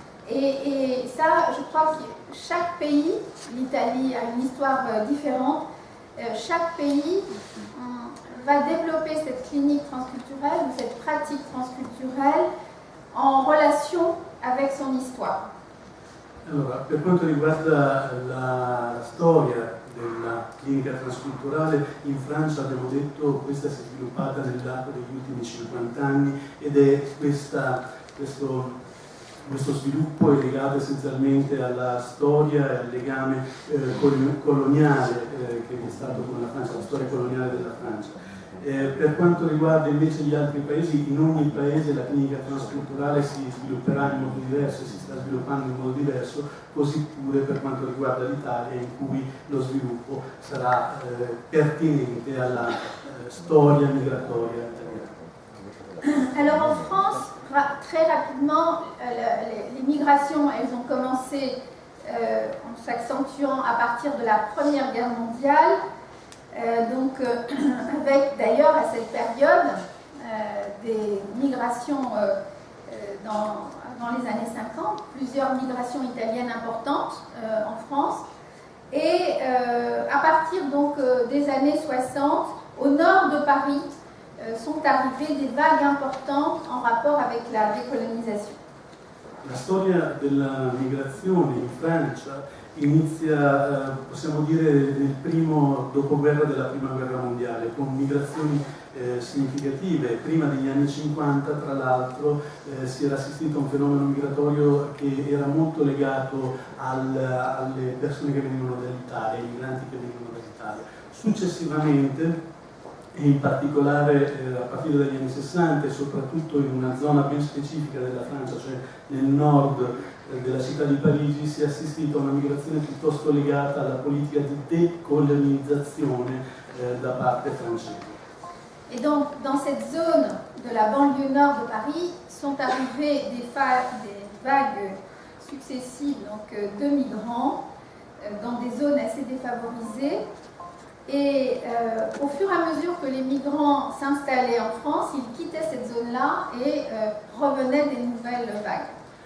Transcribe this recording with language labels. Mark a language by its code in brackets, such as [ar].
[fr] Et ça, je crois que chaque pays, l'Italie a une histoire différente, chaque pays va développer cette clinique transculturelle ou cette pratique transculturelle en relation avec son histoire. [it] Allora, per quanto riguarda la storia della clinica transculturale, in Francia abbiamo detto questa si è sviluppata nell'arco degli ultimi 50 anni ed è questo sviluppo è legato essenzialmente alla storia e al legame coloniale che è stato con la Francia, la storia coloniale della Francia. Per quanto riguarda invece gli altri paesi, in ogni paese la clinica transculturale si svilupperà in modo diverso e si sta sviluppando in modo diverso, così pure per quanto riguarda l'Italia, in cui lo sviluppo sarà pertinente alla storia migratoria italiana. [fr] Alors en France, très rapidement, les migrations, elles ont commencé en s'accentuant à partir de la Première Guerre mondiale. Avec d'ailleurs à cette période des migrations dans les années 50, plusieurs migrations italiennes importantes en France. Et à partir donc des années 60, au nord de Paris, sont arrivées des vagues importantes en rapport avec la décolonisation. [it] La storia della migrazione in Francia inizia, possiamo dire, nel primo dopoguerra della Prima Guerra Mondiale, con migrazioni significative. Prima degli anni 50, tra l'altro, si era assistito a un fenomeno migratorio che era molto legato alle persone che venivano dall'Italia, ai migranti che venivano dall'Italia. Successivamente, e in particolare a partire dagli anni 60 e soprattutto in una zona ben specifica della Francia, cioè nel nord della città di Parigi, si è assistito a una migrazione piuttosto legata alla politica di décolonizzazione da parte francese. [fr] Et donc dans cette zone de la banlieue nord de Paris sont arrivées des vagues successives donc, de migrants dans des zones assez défavorisées. Et au fur et à mesure que les migrants s'installaient en France, ils quittaient cette zone-là et revenaient des nouvelles vagues.